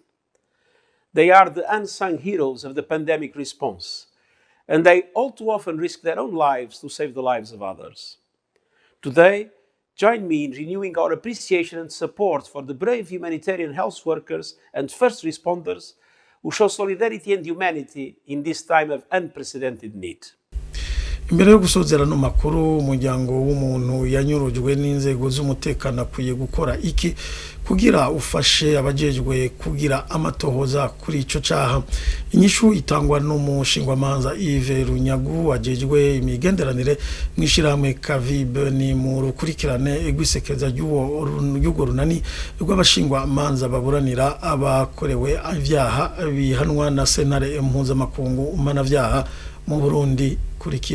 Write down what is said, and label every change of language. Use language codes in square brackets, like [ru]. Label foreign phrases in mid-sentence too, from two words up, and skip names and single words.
[en] They are the unsung heroes of the pandemic response, and they all too often risk their own lives to save the lives of others. Today, join me in renewing our appreciation and support for the brave humanitarian health workers and first responders who show solidarity and humanity in this time of unprecedented need. [rn] Imbere yo gusozera no makuru umuryango w'umuntu yanyurujwe n'inzego z'umutekano akwiye gukora iki kugira ufashe abajejwe kugira amatohoza kuri ico caha. Inyishu itangwa n'umushingwamanza Yves Runyagu ajejwe imigenderanire mwishirahamwe Kavib ni mu rukurikirane rw'isekeza ry'ugo runani rw'abashingwamanza baburanira abakorewe ivyaha bihanwa na sentare mpuzamakungu mpanavyaha mu Burundi kurikira.